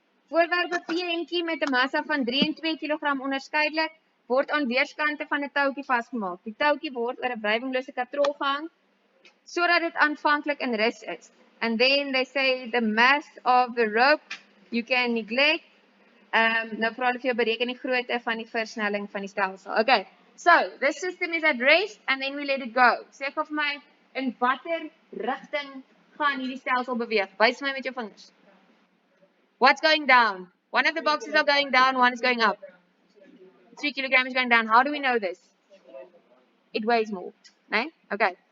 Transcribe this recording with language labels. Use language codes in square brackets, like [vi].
[af] Voorwerpe P en Q met 'n massa van 3 en 2 kg onderskeidelik word aan weerskante van 'n touwtjie vasgemaak. Die touwtjie word oor 'n wryfinglose katrol gehang sodat dit aanvanklik in rus is. [en] And then they say the mass of the rope you can neglect. [af] Nou vra hulle vir jou bereken die grootte van die versnelling van die stelsel. [en] Okay, so this system is at rest and then we let it go. [af] Sê gou vir my in watter rigting gaan hierdie stelsel beweeg? Wys my met jou vingers. [en] What's going down? One of the boxes are going down, one is going up. 3 kilograms is going down. How do we know this? It weighs more. Right? Okay.